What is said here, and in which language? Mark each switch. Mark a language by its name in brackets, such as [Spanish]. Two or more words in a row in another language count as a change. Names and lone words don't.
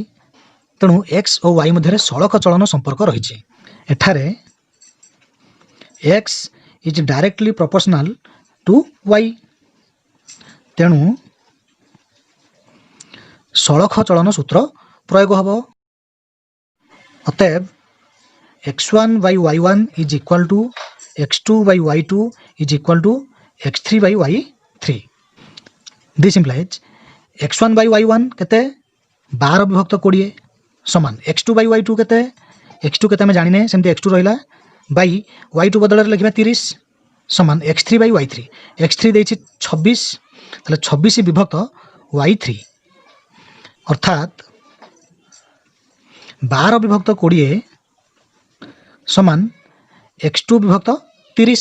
[Odia] ତେଣୁ x ଓ y ମଧ୍ୟରେ ସଳଖ ଚଳନ ସମ୍ପର୍କ ରହିଛି। [English] ଏଠାରେ x is directly proportional to y. [Odia] ତେଣୁ ସଳଖ ଚଳନ ସୂତ୍ର ପ୍ରୟୋଗ ହେବ। [English] ଅତଏବ x1 by y1 is equal to x2 by y2 is equal to x3 by y3. This implies x1 by y1 କେତେ? [Odia] 12 ବିଭକ୍ତ 20 ସମାନ [English] x2 by y2 [Odia] କେତେ? x2 କେତେ ଆମେ ଜାଣିନେ, ସେମିତି x2 ରହିଲା, ବାଇ y2 ବଦଳରେ ଲେଖିବା 30 ସମାନ x3 by y3। x3 ଦେଇଛି 26, ତାହେଲେ 26 ବିଭକ୍ତ y3 ଅର୍ଥାତ୍ 12 ବିଭକ୍ତ 20 ସମାନ x2 ବିଭକ୍ତ 30।